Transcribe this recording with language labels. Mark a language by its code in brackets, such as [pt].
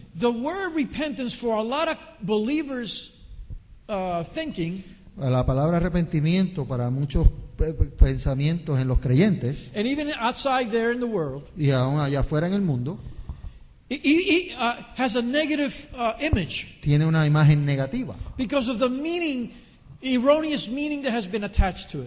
[en] the word repentance for a lot of believers thinking, [es] la palabra arrepentimiento para muchos pensamientos en los creyentes [en] and even outside there in the world, [es] y aún allá afuera en el mundo, [en] it has a negative image [es] tiene una imagen negativa [en] because of the meaning, erroneous meaning that has been attached to it.